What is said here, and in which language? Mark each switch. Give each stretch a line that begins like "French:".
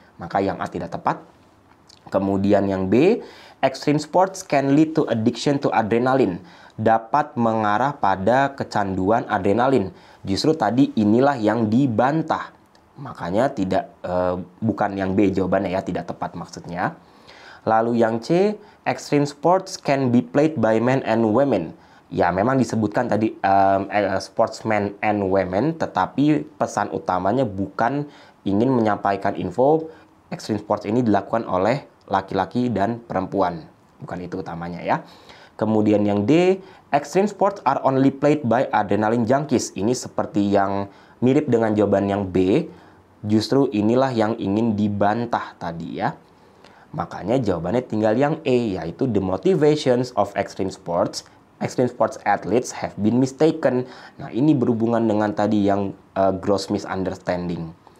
Indonesian: Maka yang A tidak tepat. Kemudian yang B,
English: extreme sports can lead to addiction to adrenaline.
Indonesian: Dapat mengarah pada kecanduan adrenalin. Justru tadi inilah yang dibantah. Makanya bukan yang B jawabannya ya, tidak tepat maksudnya. Lalu yang C,
English: extreme sports can be played by men and women.
Indonesian: Ya memang disebutkan tadi sportsmen and women, tetapi pesan utamanya bukan ingin menyampaikan info extreme sports ini dilakukan oleh laki-laki dan perempuan. Bukan itu utamanya ya. Kemudian yang D,
English: extreme sports are only played by adrenaline junkies.
Indonesian: Ini seperti yang mirip dengan jawaban yang B. Justru inilah yang ingin dibantah tadi ya. Makanya jawabannya tinggal yang E, yaitu
English: the motivations of extreme sports athletes have been mistaken.
Indonesian: Nah, ini berhubungan dengan tadi yang gross misunderstanding.